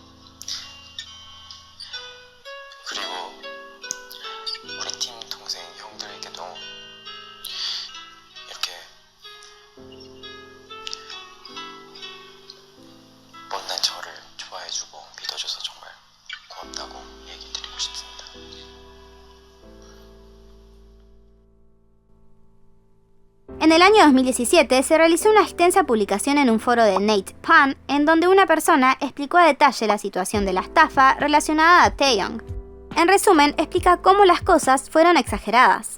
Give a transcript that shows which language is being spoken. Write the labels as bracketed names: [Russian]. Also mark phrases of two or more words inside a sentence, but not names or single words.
[Korean] 그리고 우리 팀 동생 형들에게도 이렇게 못난 저를 좋아해주고 믿어줘서 정말 고맙다고 얘기 드리고 싶습니다. [Spanish] En el año 2017 se realizó una extensa publicación en un foro de Nate Pan, en donde una persona explicó a detalle la situación de la estafa relacionada a Taeyong. En resumen, explica cómo las cosas fueron exageradas.